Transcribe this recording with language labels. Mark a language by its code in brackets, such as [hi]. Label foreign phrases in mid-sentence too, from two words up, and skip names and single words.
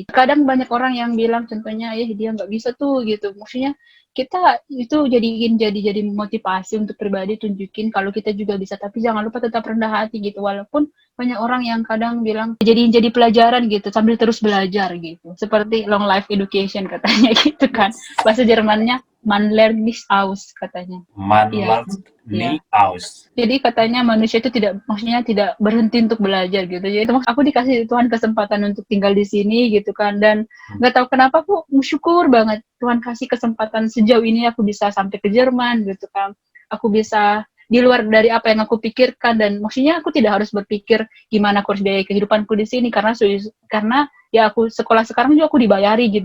[id] Kadang banyak orang yang bilang contohnya, dia nggak bisa tuh gitu, maksudnya kita itu jadi motivasi untuk pribadi, tunjukin kalau kita juga bisa, tapi jangan lupa tetap rendah hati gitu. Walaupun banyak orang yang kadang bilang jadi pelajaran gitu sambil terus belajar gitu, seperti [en] long life education [id] katanya gitu kan, bahasa Jermannya [de] man lernt nicht aus [id] katanya. [de] Man lernt nicht aus. [id] Jadi katanya manusia itu tidak berhenti untuk belajar gitu. Jadi aku dikasih Tuhan kesempatan untuk tinggal di sini gitu kan, dan nggak tahu kenapa aku bersyukur banget Tuhan kasih kesempatan sejauh ini aku bisa sampai ke Jerman gitu kan. Aku bisa di luar dari apa yang aku pikirkan, dan maksudnya aku tidak harus berpikir gimana aku harus biaya kehidupanku di sini karena ya aku sekolah sekarang juga aku dibayari gitu.